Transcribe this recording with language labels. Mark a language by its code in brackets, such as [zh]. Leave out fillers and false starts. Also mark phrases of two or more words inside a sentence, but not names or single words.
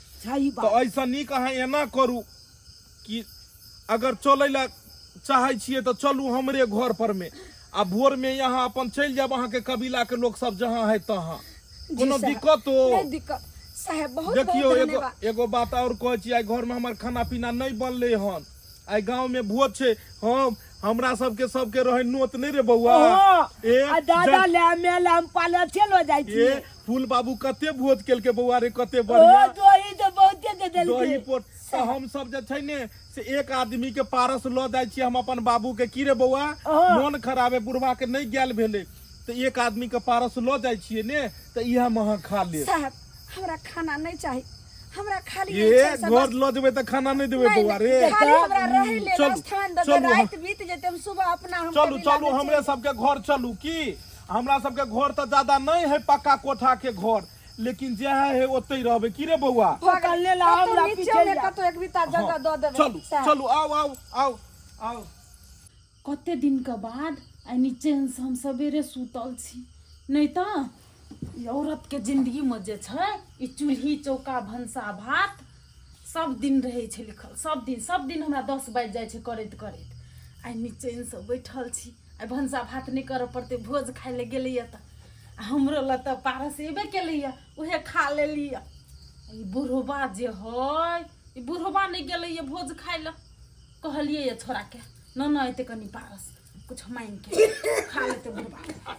[mai] तो ऐसा निक अहाँ एना करू कि अगर चले ला चाहे छिए तो चलू हमरे घर पर में आ भोर में यहाँ अपन चल जाब अहाँ के कबीला के लोग सब जहाँ है तहाँ कोनो दिक्कत हो नहीं दिक्कत साहब बहुत देखियो एगो बात और कह छी आई घर में हमार खाना पीना नहीं बनले हन आई गांव में भोज छे हम हमरा सबके रहे नोत नहीं रे बउआ ए दादा ले मेला हम पाले चलो जाई छी ए फूल बाबू कते भोज केल के बउआ रे कते बढ़िया दोही तो बहुते दे देल दोही पोट हम सब जे छै ने से एक आदमी के पारस ल जाय छी हम अपन बाबू के की रे बउआ मन खराब है बुढ़वा के नहीं गेल भेले तो एक आदमी के पारस ल जाय छिए ने तो इहा महा खा ले साहब हमरा खाना नहीं चाहिए हमरा खाली ये घर ल जेबे त खाना नहीं देबे बउआ रे खाली हमरा रहे ले स्थान द रात बीत जेते हम सुबह अपना हम चलू हमरे सबके घर चलू की हमरा सबके घर त ज्यादा नहीं है पक्का कोठा के घर लेकिन जे है ओतै रहबे की रे बउआ पकड़ ले ला हमरा पीछे में कतो एक बिता जगह द देबे चलू आओ कते दिन के बाद आ नीचे से हम सवेरे सुतल छी नहीं तो ई औरत के जिंदगी में जे छै ई चूल्ही चौका भंसा भात सब दिन रहे छै लिखल सब दिन हमरा 10 बाजि जाइ छै करैत करैत आइ नीचे से बैठल छी आइ भंसा भात नहीं करऽ पड़ते भोज खाय ले गेलैया तऽ हमरो ल तऽ पारस एबे केलैया उहे खा लेलिया ई बुढ़बा जे है ई बुढ़बा नहीं गेलैया भोज खाय ले कहलिए ये छोरा के न एते कनी पारस कुछ मांग के खा लेते बुढ़बा